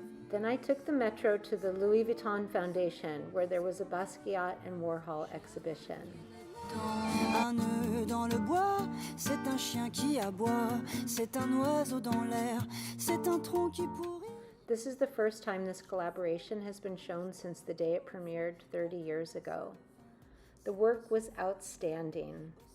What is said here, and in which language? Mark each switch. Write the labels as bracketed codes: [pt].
[en] Then I took the metro to the Louis Vuitton Foundation, where there was a Basquiat and Warhol exhibition. [fr] Un nœud dans le bois, c'est un chien qui aboie, c'est un oiseau dans l'air, c'est un tronc qui pourrit. [en] This is the first time this collaboration has been shown since the day it premiered 30 years ago. The work was outstanding.